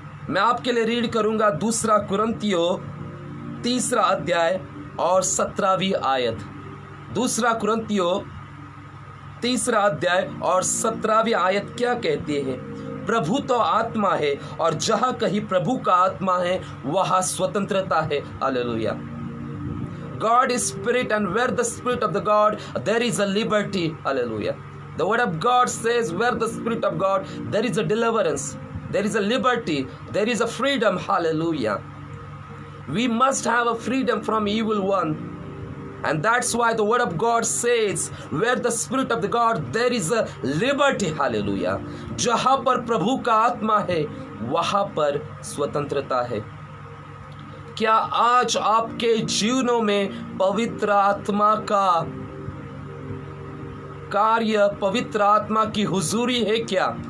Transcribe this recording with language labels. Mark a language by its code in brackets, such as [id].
[hi] मैं आपके लिए रीड करूंगा 2 कुरिन्थियों 3 अध्याय और 17वीं आयत। 2 कुरिन्थियों 3 अध्याय और 17वीं आयत क्या कहती है? प्रभु तो आत्मा है और जहां कहीं प्रभु का आत्मा है वहां स्वतंत्रता है, hallelujah. [en] God is spirit, and where the spirit of the God, there is a liberty, hallelujah. The word of God says, where the spirit of God, there is a deliverance, there is a liberty, there is a freedom, hallelujah. We must have a freedom from evil one, and that's why the word of God says, where the spirit of the God, there is a liberty, hallelujah. [hi] जहां पर प्रभु का आत्मा है वहां पर स्वतंत्रता है। क्या आज आपके जीवनों में पवित्र आत्मा का कार्य, पवित्र आत्मा की हुजूरी है क्या?